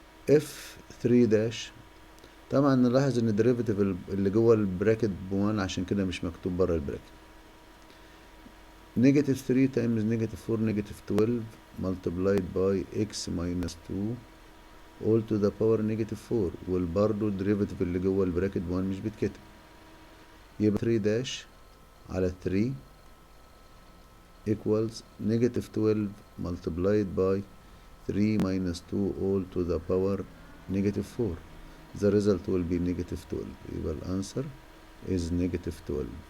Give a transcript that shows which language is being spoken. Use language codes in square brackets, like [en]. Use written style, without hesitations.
[en] f 3 dash [ar] طبعا نلاحظ ان الديريفاتيف اللي جوه البراكت ب1 عشان كده مش مكتوب بره البراكت. [en] negative 3 times negative 4 negative 12 multiplied by x minus 2 all to the power negative 4، [ar] والبرضو الديريفاتيف اللي جوه البراكت ب1 مش بيتكتب، يبقى 3 داش على 3 [en] equals negative 12 multiplied by 3 minus 2 all to the power negative 4. The result will be negative 12. [ar] يبقى الأنسر [en] is negative 12.